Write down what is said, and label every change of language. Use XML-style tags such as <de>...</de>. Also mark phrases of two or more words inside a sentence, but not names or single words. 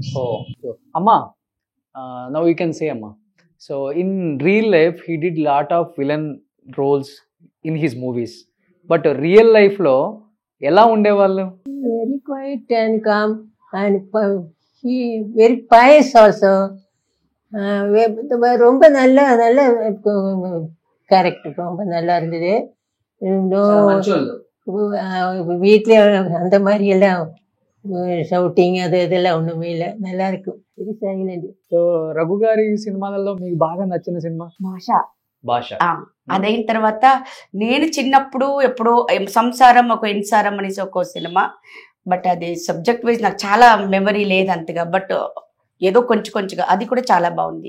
<en>Oh, so Amma, now you can say Amma. So in real life, he did lot of villain roles in his movies.</en> <te>But</te> <en>real life</en> <te>లో, ఎలా ఉండే వాళ్ళు?</te> <en>Very quiet and calm, and he very pious also.</en> <ta>ரொம்ப நல்ல கேரக்டர், ரொம்ப நல்லா இருந்தது. வீட்ல அந்த மாதிரி எல்லாம் షౌటింగ్ இதெல்லாம் ஒண்ணுமே இல்லை, நல்லா இருக்கும்.</ta> <en>very silent.</en> <te>సో రఘు గారి సినిమాలలో మీకు బాగా నచ్చిన సినిమా? భాష. అదైన తర్వాత నేను చిన్నప్పుడు ఎప్పుడు సంసారం ఒక ఇన్సారం అనేసి ఒక సినిమా, బట్ అది</te> <en>subject wise</en> <te>నాకు చాలా మెమరీ లేదు అంతగా, బట్ ఏదో కొంచెంగా అది కూడా చాలా బాగుంది.</te>